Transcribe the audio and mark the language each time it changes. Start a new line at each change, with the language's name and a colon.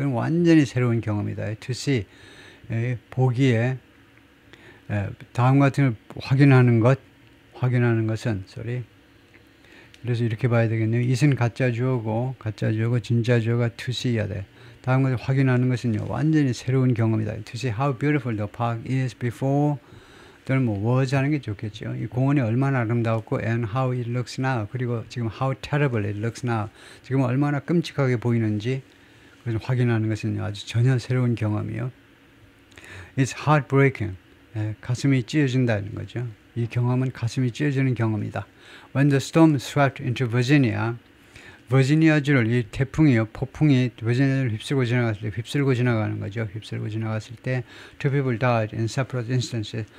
Korean: 이건 완전히 새로운 경험이다.
English: to see
Korean: 보기에 다음 같은 걸 확인하는 것은 그래서 이렇게 봐야 되겠네요. it은 가짜 주어고 진짜 주어가 to see야 돼. 다음 것을 확인하는 것은요 완전히 새로운 경험이다.
English: to see how beautiful the park is before
Korean: 또는 뭐
English: was
Korean: 하는 게 좋겠죠. 이 공원이 얼마나 아름다웠고
English: and how it looks now
Korean: 그리고 지금
English: how terrible it looks now
Korean: 지금 얼마나 끔찍하게 보이는지 그걸 확인하는 것은 아주 전혀 새로운 경험이요.
English: It's heartbreaking.
Korean: 가슴이 찢어진다는 거죠. 이 경험은 가슴이 찢어지는 경험이다.
English: When the storm swept into Virginia,
Korean: 버지니아주를 이 태풍이요, 폭풍이 버지니아를 휩쓸고 지나가는 거죠. 휩쓸고 지나갔을 때
English: two people died in separate instances.